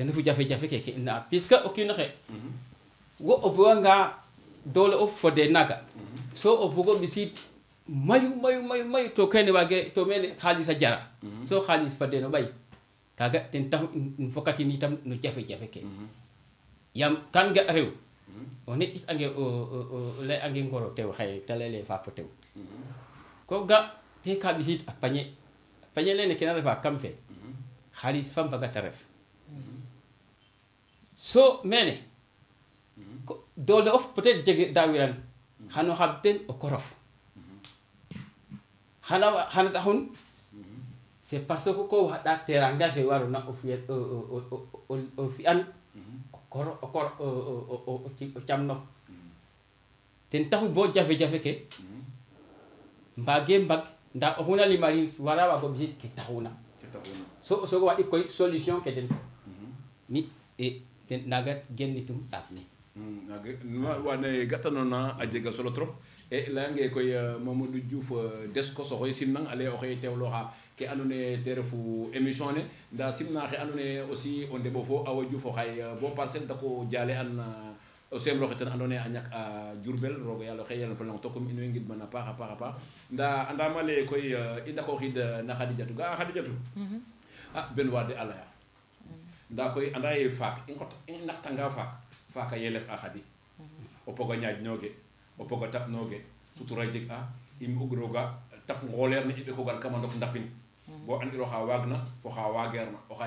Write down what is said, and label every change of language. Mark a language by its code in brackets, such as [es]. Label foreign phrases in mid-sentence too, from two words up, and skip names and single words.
[srr] refu jafe-jafe ke i ne'a puisque o kiino xe wo o buganga doole of fode naga so o bugo ɓisid mayu to kene wage to mene xaalis a jara so xaalis fade no ɓay kaga ten taxu in fokatin itam no jafe-jafe ke yam kan ga rew o ne it ange o lay ange ngoro tew xaye te leyele fapo tew ko ga te ka ɓisid a pañe lene kena refa kam fe xaalis fa mbaga te ref so mene doole of [fr] peut être [srr] jege dawiran xano xab ten o korof xana taxun [fr] c'est parce que [srr] ko waɗa teranga fe warona o fiyan o fi'an o camnof ten taxu bo jafe-jafe ke mbage mbag nda oxuna limarin wara wago ɓisid ke taxuna so o sogo waɗik koy solution ke den mi ten naga gennitum ɗaaf ne wane gatanoona a jega solo trop e leyange koy Mamadou Diouf Descos oxoy simnang ale oxey teewloxa ke andoona yee te refu émission ne nda simna xe andoona yee aussi o ndeɓo fo Awa Diouf o xay bo Parcelles dako jale an o semloxe ten andoona yee a ñak a Diourbel roog yàlla xey yàlla fa lang to comme in way ngidman a paax a paax nda andam ale koy i ndako xiid na Khadijatou ga'a Khadijatou a ben wade a laya nda koy anda ye faak i naxtanga faaka yelef a Khady o pogo ñaaj nooge o pogo tap nooge sutura jeg a im ug roga tap ngoleer ne i ɓekogan kama ndok ndapin bo andiro xa waag na fo xa wageer na oxa